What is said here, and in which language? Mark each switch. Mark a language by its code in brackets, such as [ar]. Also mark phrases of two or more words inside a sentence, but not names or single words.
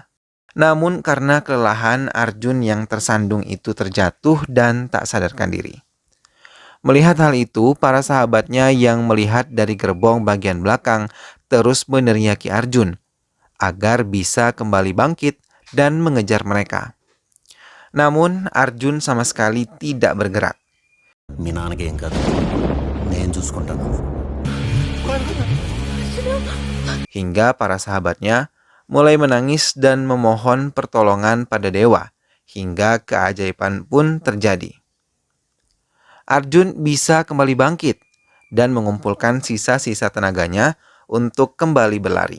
[id] Namun karena kelelahan, Arjun yang tersandung itu terjatuh dan tak sadarkan diri. Melihat hal itu, para sahabatnya yang melihat dari gerbong bagian belakang terus meneriaki Arjun agar bisa kembali bangkit dan mengejar mereka. Namun Arjun sama sekali tidak bergerak. [te] మీ నాన్నకి ఏం కాదు నేను చూసుకుంటాను. [id] Hingga para sahabatnya mulai menangis dan memohon pertolongan pada dewa, hingga keajaiban pun terjadi. Arjun bisa kembali bangkit dan mengumpulkan sisa-sisa tenaganya untuk kembali berlari.